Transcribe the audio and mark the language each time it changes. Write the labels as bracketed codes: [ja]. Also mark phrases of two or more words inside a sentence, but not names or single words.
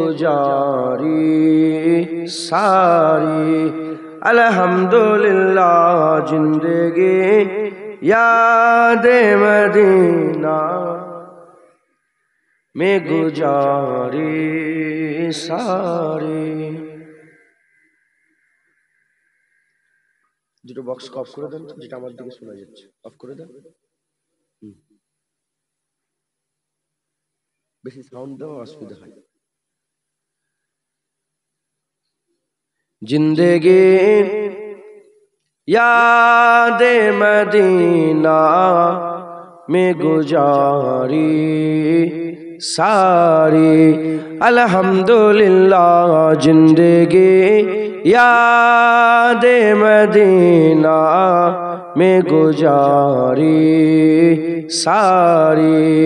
[ur] گزاری ساری، الحمدللہ زندگی یاد مدینہ میں گزاری ساری۔ [bn] দুটো বক্স অফ করে দেন, যেটা আমার দিকে শোনা যাচ্ছে অফ করে দেন। বেশি সাউন্ড দেওয়া অসুবিধা হয়। [ur] زندگی یاد مدینہ میں گزاری ساری، الحمدللہ زندگی یاد مدینہ میں گزاری ساری،